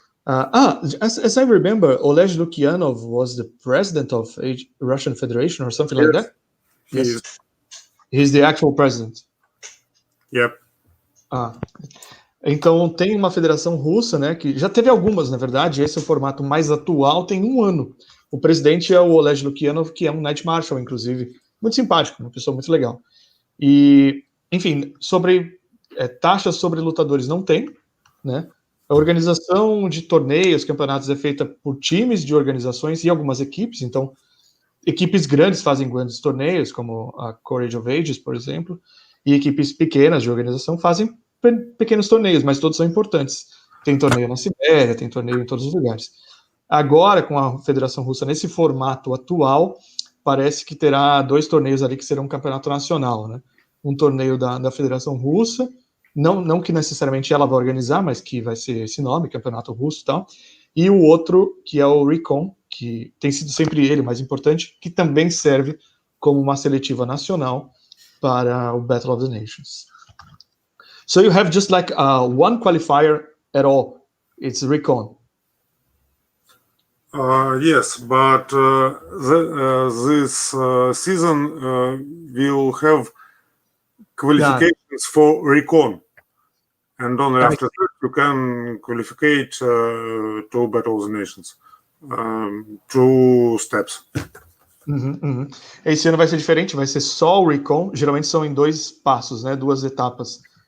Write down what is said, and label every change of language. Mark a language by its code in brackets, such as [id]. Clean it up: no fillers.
[en] As I remember, Oleg Lukyanov was the president of Russian Federation or something like that. Yes, he's the actual president. Yep. [pt] Então tem uma federação russa, né, que já teve algumas, na verdade, esse é o formato mais atual, tem 1 ano. O presidente é o Oleg Lukyanov, que é um Knight Marshal, inclusive, muito simpático, uma pessoa muito legal. E, enfim, sobre taxas sobre lutadores não tem, né? A organização de torneios, campeonatos é feita por times de organizações e algumas equipes, então equipes grandes fazem grandes torneios, como a Courage of Ages, por exemplo, e equipes pequenas de organização fazem pequenos torneios, mas todos são importantes. Tem torneio na Sibéria, tem torneio em todos os lugares. Agora, com a Federação Russa nesse formato atual, parece que terá 2 torneios ali que serão um campeonato nacional, né? Um torneio da Federação Russa, não que necessariamente ela vai organizar, mas que vai ser esse nome, Campeonato Russo e tal, e o outro, que é o Recon, que tem sido sempre ele mais importante, que também serve como uma seletiva nacional para o Battle of the Nations. [en] So you have just like one qualifier at all, it's Recon. Yes, but this season we'll have qualifications for Recon, and only after that you can qualify to Battle of the Nations. 2 steps. [pt] Esse ano vai ser diferente, vai ser só o Recon, geralmente são em 2 passos, né, 2 etapas.